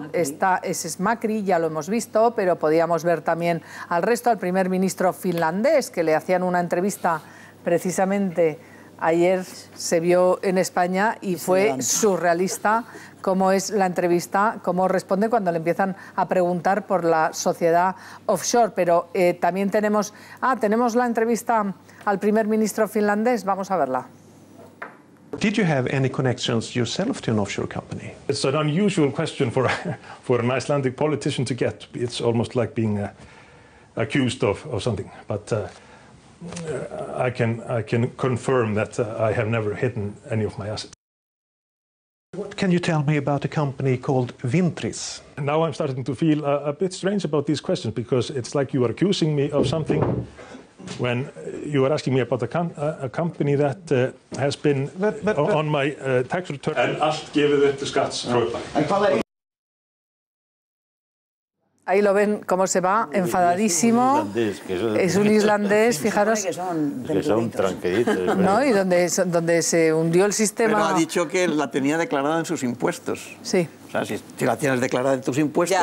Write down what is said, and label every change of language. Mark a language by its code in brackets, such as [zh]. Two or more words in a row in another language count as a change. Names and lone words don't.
[es] Ese es Macri, ya lo hemos visto, pero podíamos ver también al resto, al primer ministro finlandés, que le hacían una entrevista precisamente ayer, se vio en España y fue surrealista cómo es la entrevista, cómo responde cuando le empiezan a preguntar por la sociedad offshore. Pero también tenemos la entrevista al primer ministro finlandés, vamos a verla. [en] Did you have any connections yourself to an offshore company? It's an unusual question for an Icelandic politician to get. It's almost like being accused of something. But I can confirm that I have never hidden any of my assets. can you tell me about a company called Vintris? Now I'm starting to feel a bit strange about these questions because it's like you are accusing me of something when you are asking me about a company that has been on my tax return. [is] En allt gefið upp til skatts frá. [es] Ahí lo ven cómo se va, enfadadísimo. Es un islandés, fijaros. Que son tranquilitos. ¿No? Y donde se hundió el sistema. Pero ha dicho que la tenía declarada en sus impuestos. Sí. O sea, si la tienes declarada en tus impuestos...